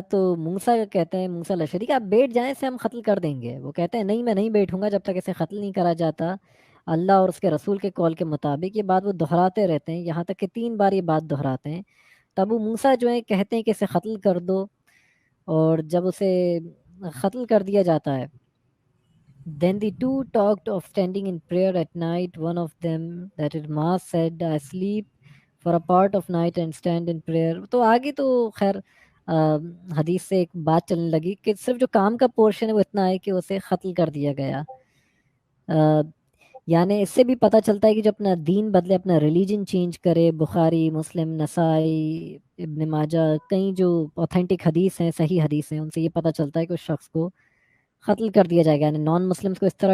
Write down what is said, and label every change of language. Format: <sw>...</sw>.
<ur>تو موسیٰ کہتے ہیں, موسیٰ الاشعری کہ آپ بیٹھ جائیں, اسے ہم قتل کر دیں گے. وہ کہتے ہیں نہیں میں نہیں بیٹھوں گا جب تک اسے قتل نہیں کرا جاتا اللہ اور اس کے رسول کے قول کے مطابق. یہ بات وہ دہراتے رہتے ہیں, یہاں تک کہ 3 بار یہ بات دہراتے ہیں. تو ابو موسیٰ جو ہیں کہتے ہیں کہ اسے قتل کر دو, اور جب اسے قتل کر دیا جاتا ہے,</ur> <en>then the two talked of standing in prayer at night. One of them, that is Maas, said, I sleep for a part of night and stand in prayer.</en> <ur>تو آگے تو خیر حدیث سے ایک بات چلنے لگی کہ صرف جو کام کا پورشن ہے وہ اتنا ہے کہ اسے قتل کر دیا گیا. یعنی اس سے بھی پتہ چلتا ہے کہ جو اپنا دین بدلے, اپنا ریلیجن چینج کرے. بخاری, مسلم, نسائی, ابن ماجہ, کئی جو اوتھینٹک حدیث ہیں, صحیح حدیث ہیں, ان سے یہ پتہ چلتا ہے کہ اس شخص کو قتل کر دیا جائے گا, یعنی نان مسلمس کو اس طرح</ur>